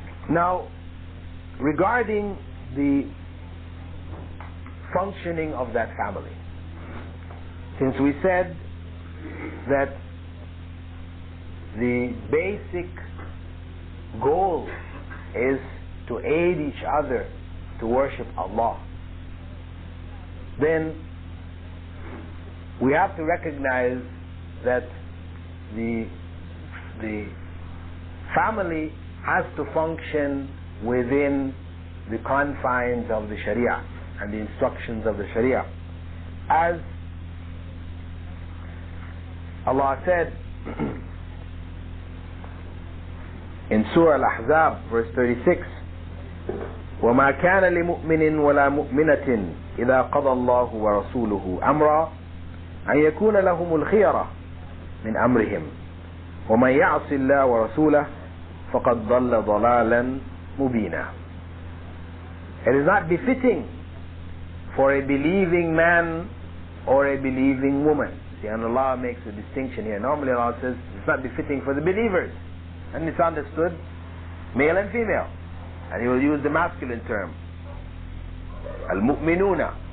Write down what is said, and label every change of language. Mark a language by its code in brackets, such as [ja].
[en] Now, regarding the functioning of that family, since we said that the basic goal is to aid each other to worship Allah, then we have to recognize that the family has to function within the confines of the Sharia and the instructions of the Sharia. As Allah said in Surah Al-Ahzab, verse 36, [ar] وَمَا كَانَ لِمُؤْمِنٍ وَلَا مُؤْمِنَةٍ إِذَا قَضَى اللَّهُ وَرَسُولُهُ أَمْرًا أَنْ يَكُونَ لَهُمُ الْخِيَرَةُ مِنْ أَمْرِهِمْ وَمَنْ يَعْصِ اللَّهَ وَرَسُولَهُ فَقَدْ ضَلَّ ضَلَالًا مُبِينًا. [en] It is not befitting for a believing man or a believing woman. See, and Allah makes a distinction here. Normally Allah says it's not befitting for the believers, and it's understood male and female, and He will use the masculine term, al-mu'minuna.